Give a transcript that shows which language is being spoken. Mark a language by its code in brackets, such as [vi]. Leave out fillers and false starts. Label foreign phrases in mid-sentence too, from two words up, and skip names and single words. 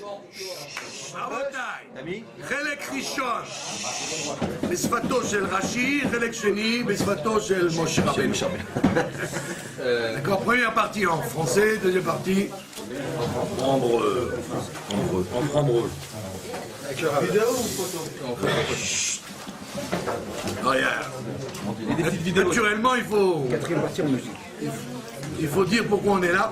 [he] רבותיי, Ami? חלק ראשון בשפתו של רש"י, חלק שני בשפתו של משה רבנו. [fr] D'accord, première partie en français, deuxième partie en hébreu. En hébreu. Vidéo ou photo? Regarde. Naturellement, il faut dire pourquoi on est là.